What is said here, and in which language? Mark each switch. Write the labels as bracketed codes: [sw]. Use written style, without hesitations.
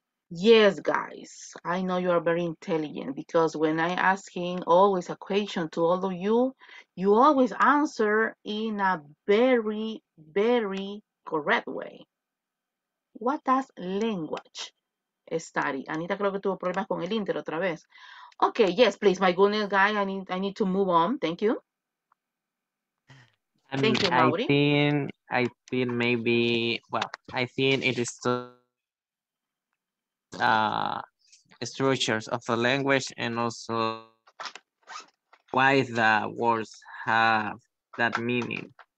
[en] Yes, guys, I know you are very intelligent because when I asking always a question to all of you, you always answer in a very, very correct way. What does language study? [es] Anita creo que tuvo problemas con el Inter otra vez. [en] Okay, yes, please, my goodness, guy, I need to move on. Thank you. Thank you, Mauri. I think maybe, well, I think it is uh, structures of the language and also why the words have that meaning.